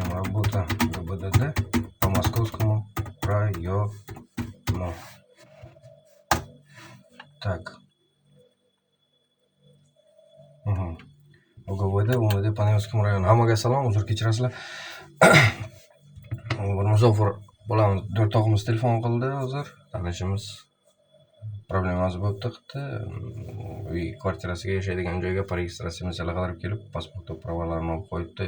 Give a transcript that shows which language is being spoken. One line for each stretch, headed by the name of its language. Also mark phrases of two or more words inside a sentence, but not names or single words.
Russian: работа ГИБДД по Московскому району. Так. ОГВД, УМВД по Невскому району.
Uzbek: Hammaga salom, uzr kechirasizlar. Bir musofir bo'lamiz. 4 og'imiz telefon qildi hozir. Tanishimiz problemasi bo'lib chiqdi. Uy kvartirasiga yashaydigan joyga
Russian: по регистрация
Uzbek: masalasi qilib kelib, pasport pravolarini olib qo'yibdi.